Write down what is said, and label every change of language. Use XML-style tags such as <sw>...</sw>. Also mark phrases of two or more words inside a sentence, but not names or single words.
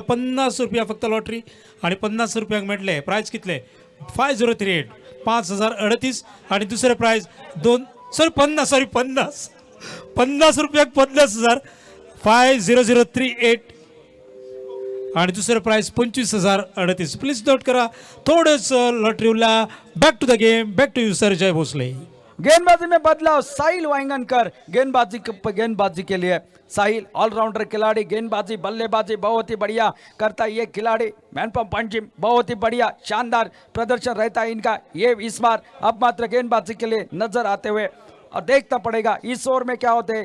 <kok>50 रुपया फक्त लॉटरी आणि 50 रुपयांक मेळटले प्रायज कितले 5038 5038 आणि दुसरे प्रायज 2 सॉरी 50 रुपयाक 50,000 5038 आणि दुसरे प्राइस 25,038।</kok> <en>please note</en> <kok>करा, थोडेच लॉटरी उरला।</kok> <en>back to the game, back to you sir जय भोसले।</en> <hi>गेंदबाजी में बदलाव, साहिल वांगनकर गेंदबाजी के लिए। साहिल ऑलराउंडर खिलाड़ी, गेंदबाजी बल्लेबाजी बहुत ही बढ़िया करता है ये खिलाड़ी। मैनपम पंजिम बहुत ही बढ़िया शानदार प्रदर्शन रहता है इनका। ये इस बार अब मात्र गेंदबाजी के लिए नजर आते हुए, और देखना पड़ेगा इस ओवर में क्या होते हैं।</hi>